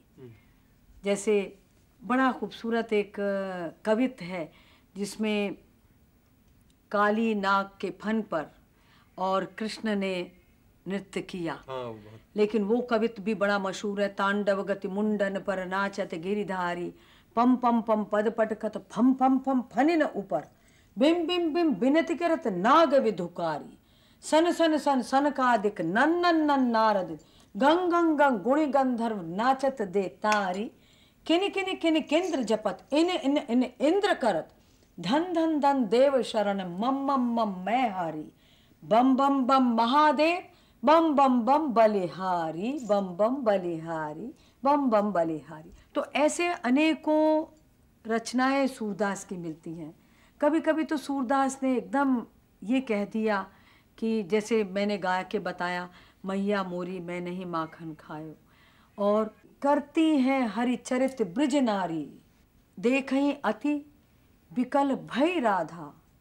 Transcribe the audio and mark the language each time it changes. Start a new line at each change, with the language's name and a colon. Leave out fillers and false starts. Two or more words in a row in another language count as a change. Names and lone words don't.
Hindi: जैसे बड़ा खूबसूरत एक कवित है जिसमें काली नाग के फन पर और कृष्ण ने नृत्य किया। हाँ, लेकिन वो कवित भी बड़ा मशहूर है।
Braj: तांडव गति मुंडन पर नाचत गिरिधारी, पम पम पम पद पटकत फम फम फम फनिन ऊपर, बिम बिम बिम बिनति करत नाग विधुकारी, सन सन सन सनकादिक नन्नन नन नारद, गंग गंग गंग गुणी गंधर्व नाचत दे तारी, किन किन किन केंद्र जपत इन इन इन इंद्र करत, धन धन धन देव शरण मम मम मम मैं हारी, बम बम बम महादेव बम बम बम बलिहारी, बम बम बलिहारी, बम बम बलिहारी।
Hindi: तो ऐसे अनेकों रचनाएं सूरदास की मिलती हैं। कभी कभी तो सूरदास ने एकदम ये कह दिया कि जैसे मैंने गा के बताया,
Braj: मैया मोरी मैं नहीं माखन खायो,
Hindi: और करती हैं हरिचरित ब्रज नारी,
Braj: देखहीं अति विकल भई राधा।